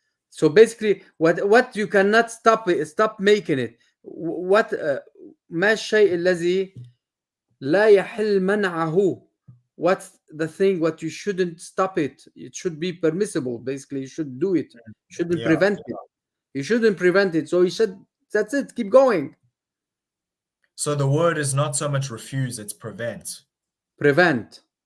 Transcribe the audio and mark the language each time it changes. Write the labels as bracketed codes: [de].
[en] So basically, what you cannot stop making it. [ar] What ما الشيء الذي لا يحل منعه. [en] What's the thing what you shouldn't stop it? It should be permissible. Basically, you should do it. You shouldn't prevent it. You shouldn't prevent it. So you should. That's it. Keep going. So the word is not so much refuse, it's prevent. Prevent.